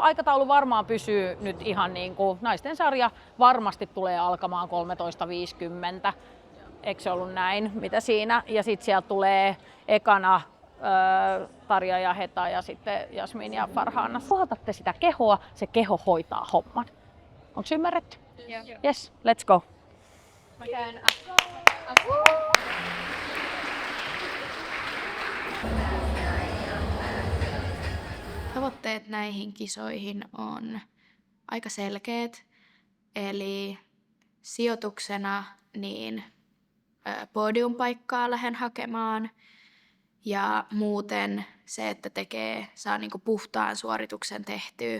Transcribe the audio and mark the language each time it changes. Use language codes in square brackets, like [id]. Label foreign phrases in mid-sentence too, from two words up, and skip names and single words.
[fi] Aikataulu varmaan pysyy nyt ihan niin kuin naisten sarja varmasti tulee alkamaan 13.50. Eikö se ollut näin, mitä siinä? Ja sitten sieltä tulee ekana Tarja ja Heta ja sitten Jasmin ja Farhana. Puhaltatte sitä kehoa, se keho hoitaa homman. Onko ymmärretty? Joo. [en] Yes, let's go. [fi] Mä käyn Tavoitteet näihin kisoihin on aika selkeät, eli sijoituksena niin podiumpaikkaa lähden hakemaan ja muuten se, että saa niinku puhtaan suorituksen tehtyä.